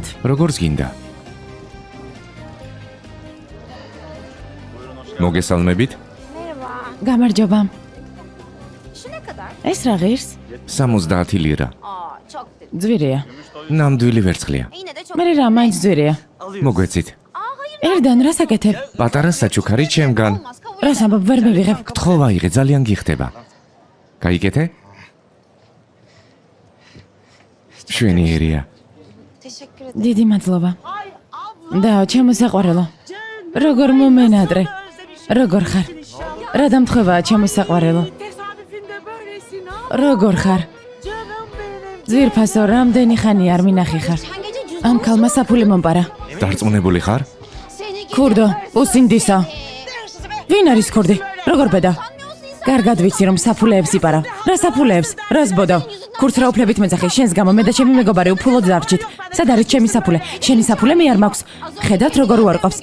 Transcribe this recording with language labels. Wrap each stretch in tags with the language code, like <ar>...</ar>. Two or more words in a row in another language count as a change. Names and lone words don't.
<ka>როგორც გინდა. მოგესალმებით?</ka> <tr>Merhaba.</tr> <ka>გამარჯობა.</ka> <tr>Şu ne kadar?</tr> <ka>ეს რა ღირს? 70 ლირა.</ka> <tr>Aa çok dedi.</tr> <ka>ძვირია. ნამდვილი ვერცხლია.</ka> <tr>Yine de çok.</tr> <ka>მე რა მაინც ძვირია. მოგვეცით. ერდან რა საკეთებ? პატარა საჩუქარი ჩემგან.</ka> <tr>Olmaz kabul.</tr> <ka>რას ამბობ ვერ მივიღებ? გთხოვა იღე, ძალიან გიხდება. გაიგეთე? შვენიერია.</ka> <tr>Teşekkür ederim.</tr> <ka>დიდი მადლობა. და ჩემოსაყვარელო. როგორ მომენადრე? როგორ ხარ? რა დამთხევაა ჩემოსაყვარელო? როგორ ხარ? ძვირფასო, რამდენი ხანი არ მინახი ხარ?</ka> <tr>Sen gece cüzdanı</tr> <ka>ამ ქალმა საფული მომპარა. დარწმუნებული ხარ?</ka> <tr>seni</tr> <ka>ქურდო, უსინდისო. ვინ არის ქურდი? როგორ ბედა? კარგად ვიცი რომ საფულეებს იპარავ. რა საფულეებს? რა ზბოდავ? ქურდს რა უფლებით მეძახი? შენს გამო მე და ჩემი მეგობარი უფულოდ დარჩით. სად არის ჩემი საფულე? შენი საფულე მე არ მაქვს. ხედავთ როგორ უარყოფს.</ka>